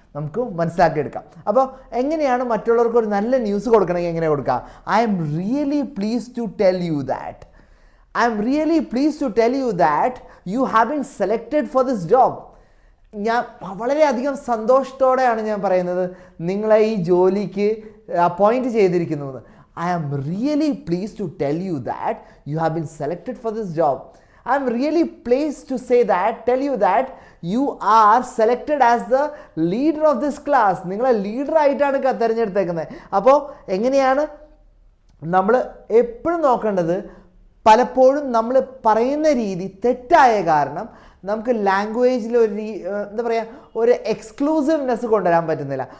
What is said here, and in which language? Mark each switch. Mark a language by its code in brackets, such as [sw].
[ml] നമുക്ക് മനസ്സിലാക്കിയെടുക്കാം. അപ്പോൾ എങ്ങനെയാണ് മറ്റുള്ളവർക്ക് ഒരു നല്ല ന്യൂസ് കൊടുക്കണമെങ്കിൽ എങ്ങനെ കൊടുക്കുക? [en] I'm really pleased to tell you that. I'm really pleased to tell you that you have been selected for this job. [ml] ഞാൻ വളരെയധികം സന്തോഷത്തോടെയാണ് ഞാൻ പറയുന്നത് നിങ്ങളെ ഈ ജോലിക്ക് അപ്പോയിൻറ്റ് ചെയ്തിരിക്കുന്നത്. [en] I am really pleased to tell you that you have been selected for this job. I am really pleased to tell you that you are selected as the leader of this class. [ml] നിങ്ങളെ ലീഡറായിട്ടാണ് തിരഞ്ഞെടുത്തേക്കുന്നത്. അപ്പോൾ എങ്ങനെയാണ് നമ്മൾ എപ്പോഴും നോക്കേണ്ടത്? പലപ്പോഴും നമ്മൾ പറയുന്ന രീതി തെറ്റായ കാരണം നമുക്ക് ലാംഗ്വേജിൽ എന്താ പറയുക, ഒരു എക്സ്ക്ലൂസീവ്നെസ് കൊണ്ടുവരാൻ പറ്റുന്നില്ല.